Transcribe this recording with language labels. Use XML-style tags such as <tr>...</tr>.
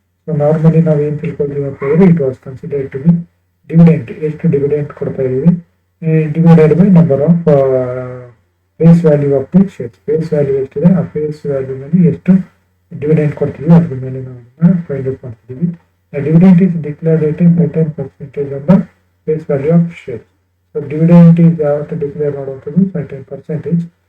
<en>So normally</en> <kn>ನಾವು ಏನು ತಿಳ್ಕೊಳ್ತೀವಿ ಅಂತ ಹೇಳಿದ್ರೆ</kn> <en>it was considered to be dividend,</en> <kn>ಎಷ್ಟು ಡಿವಿಡೆಂಟ್ ಕೊಡ್ತಾ ಇದೀವಿ</kn> <en>divided by number of face value of the shares.</en> <kn>Face value ಎಷ್ಟಿದೆ ಆ ಫೇಸ್ ವ್ಯಾಲ್ಯೂ ಮೇಲೆ ಎಷ್ಟು ಡಿವಿಡೆಂಟ್ ಕೊಡ್ತೀವಿ ಅದ್ರ ಮೇಲೆ ನಾವು ಫೈಂಡ್ ಔಟ್ ಮಾಡ್ತಿದ್ದೀವಿ.</kn> <en>Dividend is declared at a certain percentage on the face value of shares. So dividend is</en> <kn>ಯಾವತ್ತು ಡಿಕ್ಲೇರ್ ಮಾಡುವಂಥದ್ದು</kn> <en>certain percentage.</en>